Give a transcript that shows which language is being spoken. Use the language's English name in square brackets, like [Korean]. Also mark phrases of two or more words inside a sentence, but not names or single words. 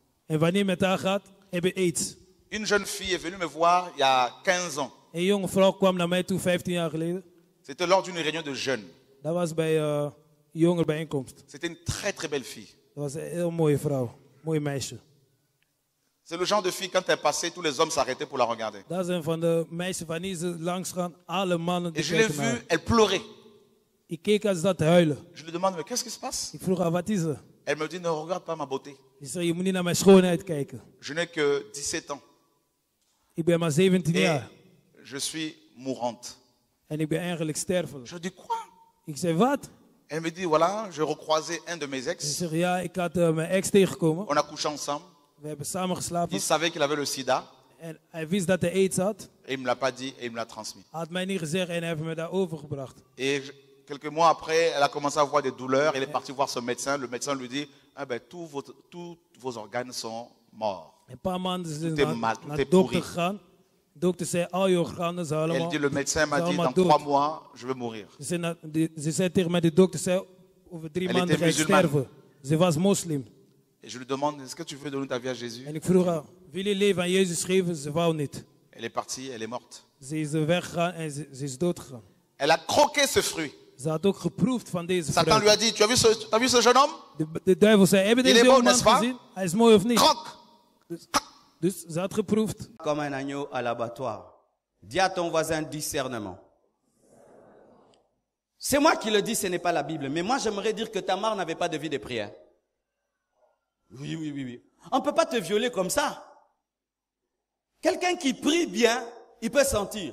[Dutch] En wanneer met haar gaat, heb je aids. [French] Une jeune fille est venue me voir il y a 15 ans. [Dutch] Een jonge vrouw kwam naar mij toe 15 jaar geleden. [French] C'était lors d'une réunion de jeunes. [Dutch] Dat was bij jongerenbijeenkomst. [French] C'était une très très belle fille. [Dutch] Dat was een heel mooie vrouw. Mooi meisje. [French] C'est le genre de fille, quand elle passait, tous les hommes s'arrêtaient pour la regarder. [Dutch] Dat is een van de meisjes wanneer ze langs gaan. Alle mannen [French] Et [Dutch] die [French] je l'ai [Dutch] kijken naar [French] vue, [Dutch] haar. [French] elle pleurait. [Dutch] Ik keek als dat te huilen. [French] Je lui demande, mais qu'est-ce qui se passe? [Dutch] Ik vroeg haar, wat is er? [French] Elle me dit, ne regarde pas ma beauté. [Dutch] Ik zei, je moet niet naar mijn schoonheid kijken. [French] Je n'ai que 17 ans. [Dutch] Ik ben maar 17 [French] Et [Dutch] jaar. [French] je suis mourante. [Dutch] En ik ben eigenlijk stervelijk. [French] Je dis, quoi? [Dutch] Ik zei, wat? [French] Elle me dit, voilà, je recroisais un de mes [Dutch] Ze ex. zegt, ja, ik had mijn ex tegengekomen. [French] On a couché ensemble. [Dutch] We hebben samen geslapen. [French] Il savait qu'il avait le sida. [Dutch] En hij wist dat hij aids had. [French] Et il ne me l'a pas dit et il me l'a transmis. [Dutch] Hij had mij niet gezegd en hij heeft me daar overgebracht. [French] Et quelques mois après, elle a commencé à avoir des douleurs. Elle est partie voir son médecin. Le médecin lui dit, ah ben, tous vos organes sont morts. [Dutch] Een paar maanden zijn [French] Tout [Dutch] ze [French] est mal, tout [Dutch] naar [French] est [Dutch] de dokter [French] pourri. [Dutch] gegaan. De dokter zei, al je organen zijn [French] Elle [Dutch] allemaal, [French] dit, le médecin m'a [Dutch] zijn [French] dit, [Dutch] allemaal [French] dans 3 [Dutch] dood. [French] mois, je vais mourir. [Dutch] Ze zei tegen mij, de dokter zei, over 3 [French] Elle [Dutch] maanden ga je [French] était musulmane. [Dutch] sterven. Ze was moslim. [French] Et je lui demande, est-ce que tu veux donner ta vie à Jésus? [Dutch] En ik vroeg haar, wil je leven aan Jezus geven? Ze wou niet. [French] Elle est partie, elle est morte. [Dutch] Ze is weggegaan en ze is doodgegaan. [French] Elle a croqué ce fruit. [Dutch] Ze had ook geproefd van deze [French] Satan lui [Dutch] fruit. [French] a dit, tu as vu ce jeune homme? [Dutch] De duivel zei, heb je [French] Il est [Dutch] deze [French] bon, [Dutch] jongeman [French] n'est-ce pas? [Dutch] gezien? Hij is mooi of niet? [French] Croque. [Dutch] Dus ze had geproefd. [French] Comme un agneau à l'abattoir. Dis à ton voisin discernement. C'est moi qui le dis, ce n'est pas la Bible. Mais moi, j'aimerais dire que Tamar n'avait pas de vie de prière. Oui, oui, oui, oui. On ne peut pas te violer comme ça. Quelqu'un qui prie bien, il peut sentir.